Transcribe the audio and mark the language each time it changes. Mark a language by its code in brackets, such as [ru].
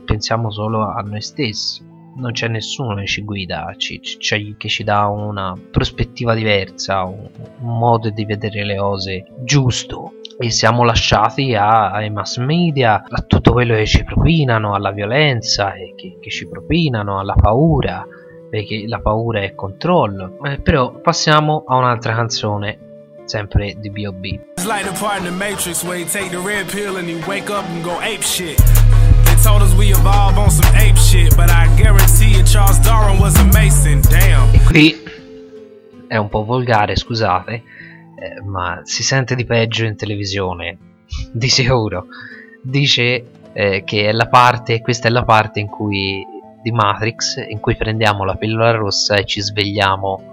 [it] Pensiamo solo a noi stessi. Non c'è nessuno che ci guida, che ci dà una prospettiva diversa, un modo di vedere le cose giusto. E siamo lasciati ai mass media, a tutto quello che ci propinano, alla violenza che ci propinano, alla paura, perché la paura è controllo. Però passiamo a un'altra canzone, sempre di B.O.B. [en] It's like the part in the Matrix where you take the red pill and you wake up and go ape shit. Told us we evolve on some ape shit, but I guarantee you Charles Darwin was a mason. Damn. [it] E qui è un po' volgare, scusate, ma si sente di peggio in televisione, di sicuro. Dice che è la parte, questa è la parte in cui di Matrix in cui prendiamo la pillola rossa e ci svegliamo.